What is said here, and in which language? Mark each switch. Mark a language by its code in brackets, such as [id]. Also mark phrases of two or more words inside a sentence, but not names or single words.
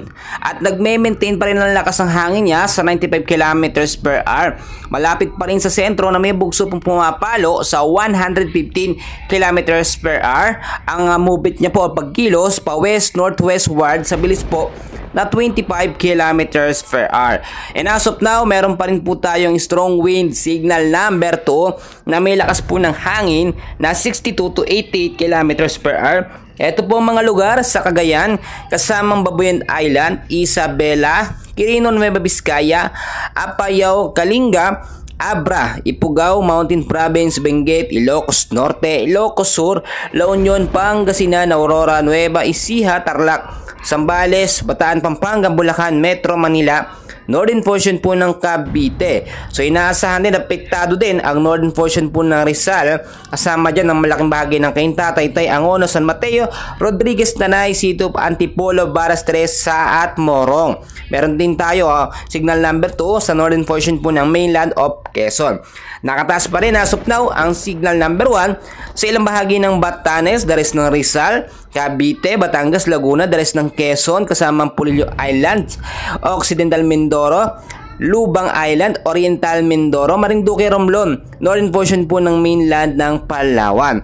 [tl] At nagme-maintain pa rin ang lakas ng hangin niya sa 95 [en] kilometers per hour. [tl] Malapit pa rin sa sentro na may bugso pong pumapalo sa 115 [en] kilometers per hour. [tl] Ang movement niya po pagkilos pa west-northwestward sa bilis po na 25 [en] kilometers per hour. And as of now, [tl] meron pa rin po tayong [en] strong wind signal number 2 [tl] na may lakas po ng hangin na [en] 62 to 88 kilometers per hour. [tl] Ito po ang mga lugar sa Cagayan kasamang Babuyan Island, Isabela, Quirino, Nueva Vizcaya, Apayao, Kalinga, Abra, Ifugao, Mountain Province, Benguet, Ilocos Norte, Ilocos Sur, La Union, Pangasinan, Aurora, Nueva Ecija, Tarlac, Zambales, Bataan, Pampanga, Bulacan, Metro Manila, [en] northern portion [tl] po ng Cavite. So inaasahan din, apektado din ang [en] northern portion [tl] po ng Rizal. Kasama dyan ang malaking bahagi ng Cainta, Taytay, Angono, San Mateo, Rodriguez, Tanay, Situp, Antipolo, Baras, Tresa at Morong. Meron din tayo [en] signal number 2 [tl] sa [en] northern portion [tl] po ng [en] mainland of Quezon. [tl] Nakataas pa rin [en] as of now [tl] ang [en] signal number 1 [tl] sa ilang bahagi ng Batanes, [en] the rest [tl] ng Rizal, Cavite, Batangas, Laguna, [en] the rest [tl] ng Quezon, kasamang Pulilio Island, Occidental Mindoro, Lubang Island, Oriental Mindoro, Marinduque, Romblon, [en] northern portion [tl] po ng mainland ng Palawan.